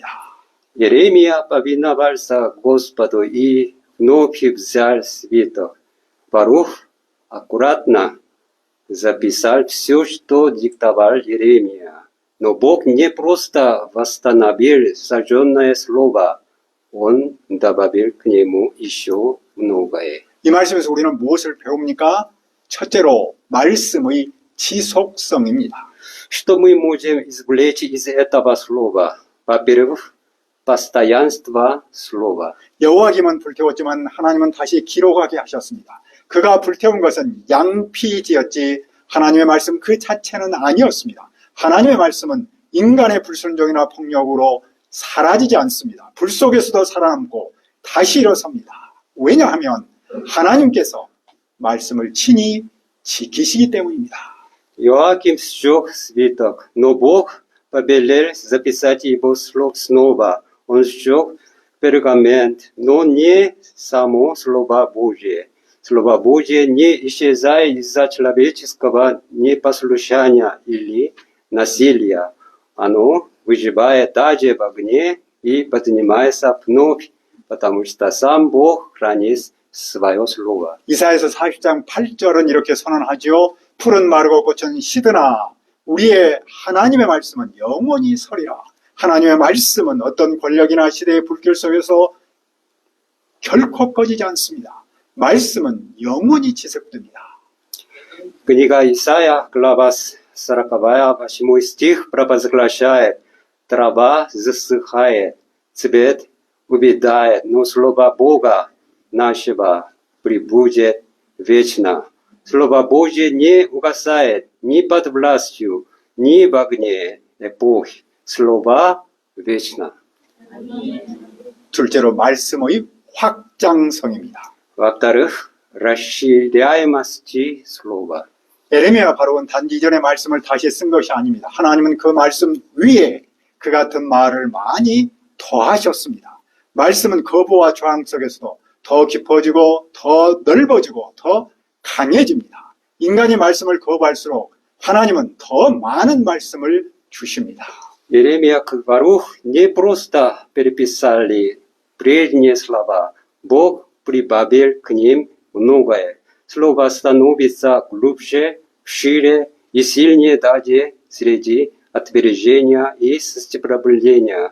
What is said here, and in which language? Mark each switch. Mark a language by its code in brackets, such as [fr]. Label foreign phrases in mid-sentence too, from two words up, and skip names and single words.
[ru] Иеремия повиновался Господу и вновь взял свиток. Барух аккуратно записал все, что диктовал Иеремия. Но Бог не просто восстановил сожженное слово, Он добавил к нему еще многое. [ko] 이 말씀에서 우리는 무엇을 배웁니까? 첫째로 말씀의 지속성입니다. [ru] Что мы можем извлечь из этого слова? Во-первых, постоянство слова. [ko] 여호와김은 불태웠지만 하나님은 다시 기록하게 하셨습니다. 그가 불태운 것은 양피지였지 하나님의 말씀 그 자체는 아니었습니다. 하나님의 말씀은 인간의 불순종이나 폭력으로 사라지지 않습니다. 불 속에서도 살아남고 다시 일어섭니다. 왜냐하면 하나님께서 말씀을 친히 지키시기 때문입니다. [ru] Иоаким сжег свиток, но Бог повелел записать его слов снова. Он сжег пергамент, но не само Слово Божие. Слово Божие не исчезает из-за человеческого непослушания или насилия. Оно выживает даже в огне и поднимается вновь, потому что сам Бог хранит свое Слово. [ko] 이사야서 40장 8절은 이렇게 선언하지요. 푸른 마르고 꽃은 시드나 우리의 하나님의 말씀은 영원히 서리라. 하나님의 말씀은 어떤 권력이나 시대의 불길 속에서 결코 꺼지지 않습니다. 말씀은 영원히 지속됩니다. [ru] Книга Исаия, глава 40, 8 стих провозглашает: «Трава засыхает, цвет увядает, но слово Бога нашего пребудет вечно». Слово Божье не угасает ни под властью, ни в огне эпохи. Слово вечно. [ko] 둘째로 말씀의 확장성입니다. [ru] Во-вторых, расширяемости слова. [ko] 에레미야 바로는 단지 이전의 말씀을 다시 쓴 것이 아닙니다. 하나님은 그 말씀 위에 그 같은 말을 많이 더하셨습니다. 말씀은 거부와 저항 속에서도 더 깊어지고 더 넓어지고 더 강해집니다. 인간이 말씀을 거부할수록 하나님은 더 많은 말씀을 주십니다. [ru] Иеремия и Барух не просто переписали прежние слова. Бог прибавил к ним многое. Слово становится глубже, шире и сильнее даже среди отвержения и сопротивления.